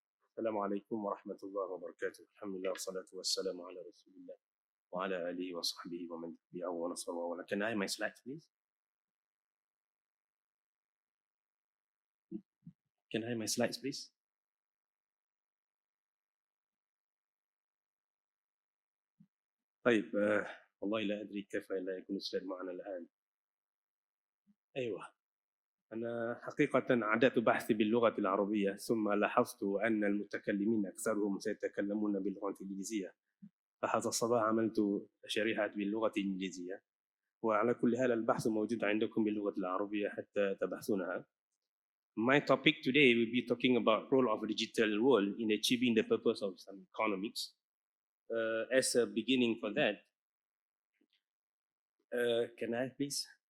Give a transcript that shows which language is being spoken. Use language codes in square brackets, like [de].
[ar] السلام عليكم ورحمة الله وبركاته. الحمد لله والصلاة والسلام على رسول الله وعلى آله وصحبه ومن تبعه ونصره. [en] Can I have my slides, please? Can I have my slides, please? [ar] طيب والله لا أدري كيف لا يكون السلايد معنا الآن. أيوة، أنا حقيقة عدت بحثي باللغة العربية ثم لاحظت أن المتكلمين أكثرهم سيتكلمون باللغة الإنجليزية، فهذا الصباح عملت شريحة باللغة الإنجليزية، وعلى كل حال البحث موجود عندكم باللغة العربية حتى تبحثونها. [en] My topic today will be talking about role of digital world in achieving the purpose of Islamic economics. As a beginning for that, can I please?